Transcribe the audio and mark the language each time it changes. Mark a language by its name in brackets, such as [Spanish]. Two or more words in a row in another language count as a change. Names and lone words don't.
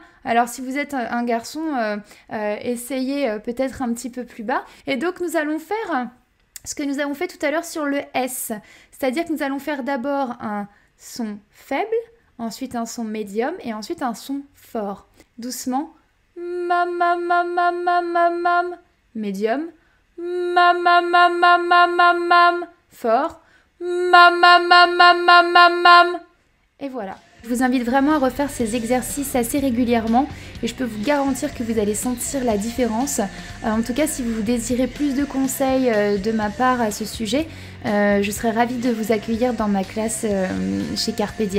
[French] Alors si vous êtes un garçon, essayez peut-être un petit peu plus bas. Et donc nous allons faire ce que nous avons fait tout à l'heure sur le S. C'est-à-dire que nous allons faire d'abord un son faible, ensuite un son médium et ensuite un son fort. Doucement. Mam mam mam mam mam mam mam. Médium. Mam mam mam mam mam mam mam. Fort. Mam mam mam mam mam mam mam. Et voilà. Je vous invite vraiment à refaire ces exercices assez régulièrement et je peux vous garantir que vous allez sentir la différence. En tout cas, si vous désirez plus de conseils de ma part à ce sujet, je serais ravie de vous accueillir dans ma classe chez Carpe Dièse.